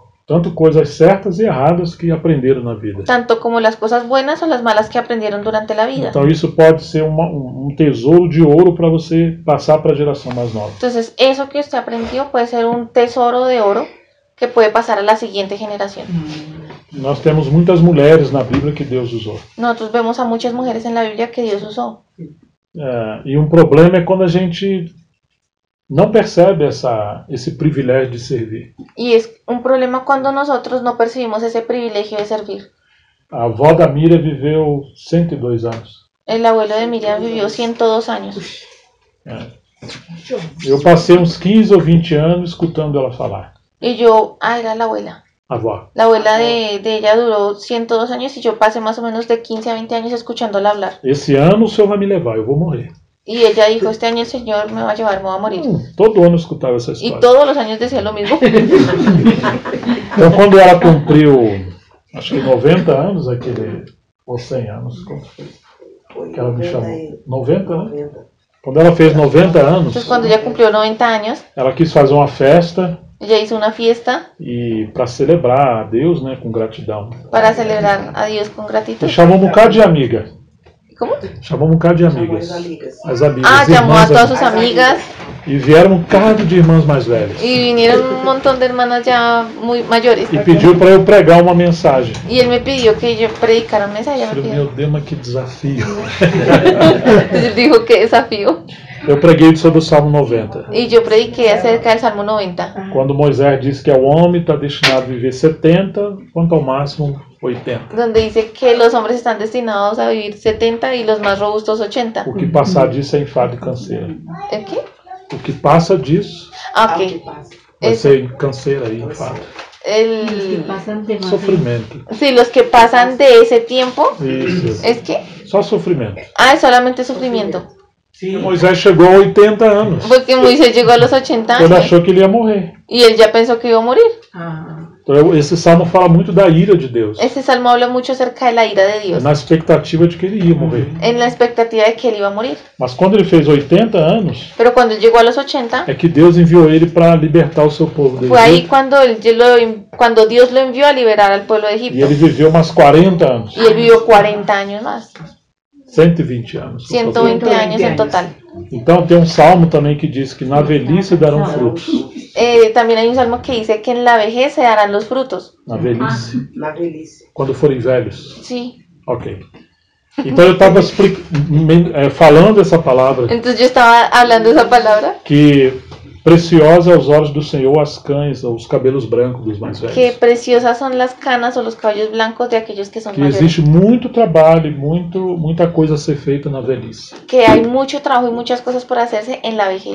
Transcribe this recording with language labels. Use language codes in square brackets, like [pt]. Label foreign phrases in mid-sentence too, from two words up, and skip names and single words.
[pt] Tanto coisas certas e erradas que aprenderam na vida. [es] Tanto como las cosas buenas o las malas que aprendieron durante la vida. [pt] Então isso pode ser um tesouro de ouro para você passar para a geração mais nova. [es] Entonces, eso que usted aprendió puede ser un tesoro de oro que puede pasar a la siguiente generación. [pt] Nós temos muitas mulheres na Bíblia que Deus usou. [es] Nosotros vemos a muchas mujeres en la Biblia que Dios usó. [pt] E um problema é quando a gente não percebe esse privilégio de servir. [es] Y es un problema cuando nosotros no percibimos ese privilegio de servir. [pt] A avó da Miriam viveu 102 anos. [es] El abuelo de Miriam vivió 102 años. [pt] Eu passei uns 15 ou 20 anos escutando ela falar. [es] Y yo, era la abuela. [pt] Avó. [es] La abuela de ella duró 102 años y yo pasé más o menos de 15 a 20 años escuchándola hablar. [pt] Esse ano o Senhor vai me levar, eu vou morrer. [es] Y ella dijo, este año el Señor me va a llevar, me va a morir. [pt] Todo ano eu escutava essa [es] Y [pt] história. [es] todos los años decía lo mismo. [pt] Então quando ela cumpriu, acho que 90 anos, ou 100 anos, como foi? Que ela me chamou. 90, né? Quando ela fez 90 anos, [es] Entonces cuando ella cumplió 90 años, [pt] ela quis fazer uma festa [es] Ella hizo una fiesta [pt] e para celebrar a Deus, né, com gratidão. [es] para celebrar a Dios con [pt] E [es] gratitud. [pt] chamou um bocado de amiga. [es] ¿Cómo? [pt] Chamou um bocado de amigas. As amigas. [es] Ah, llamó a [pt] irmãs, [es] todas sus amigas [pt] e vieram um bocado de irmãs mais velhas. [es] y vinieron un montón de hermanas ya muy mayores. [pt] E pediu para eu pregar uma mensagem. [es] Y él me pidió que yo predicara un mensaje. ella me [pt] Falei, [es] pidió. [pt] meu Deus, mas que desafio. [es] Entonces él dijo, qué desafío. [pt] Eu preguei sobre o Salmo 90. [es] Y yo prediqué acerca del Salmo 90, [pt] Quando Moisés disse que o homem está destinado a viver 70, quanto ao máximo 80. [es] donde dice que los hombres están destinados a vivir 70 y los más robustos 80. [pt] O que passar disso é enfado e canseira. [es] ¿El qué? [pt] O que passa disso [es] Ah, ok. [pt] vai [es] Eso. [pt] ser canseira e enfado. [es] El... [pt] Sofrimento. [es] Sí, los que pasan de ese tiempo, [pt] Isso. [es] ¿es qué? [pt] Só sofrimento. [es] Ah, es solamente sufrimiento. [pt] Moisés chegou a 80 anos. [es] Porque Moisés llegó a los 80 [pt] Ele [es] años [pt] achou que ele ia morrer. [es] y él ya pensó que iba a morir. [pt] Então, esse salmo fala muito da ira de Deus. [es] Este salmo habla mucho acerca de la ira de Dios, [pt] Na expectativa de que ele ia morrer. [es] en la expectativa de que él iba a morir. [pt] Mas quando ele fez 80 anos, [es] Pero cuando él llegó a los 80, [pt] é que Deus enviou ele para libertar o seu povo do [es] fue ahí [pt] Egito. [es] cuando Dios lo envió a liberar al pueblo de [pt] E [es] Egipto. [pt] ele viveu umas 40 anos. [es] Y él vivió 40 años más, [pt] 120 anos. [es] 120 años en total. [pt] Então tem um salmo também que diz que na velhice darão frutos. [es] También hay un salmo que dice que en la vejez se darán los frutos. [pt] Na velhice. Na velhice. Quando forem velhos. [es] Sí. Ok. [pt] Então eu estava falando essa palavra [es] Entonces yo estaba hablando esa palabra, [pt] que preciosa aos olhos do Senhor as cães, os cabelos brancos dos mais [es] que [pt] velhos. [es] preciosas son las canas o los cabellos blancos de aquellos que son [pt] Que [es] mayores. [pt] existe muito trabalho e muita coisa a ser feita na velhice. [es] Que hay mucho trabajo y muchas cosas por hacerse en la vejez.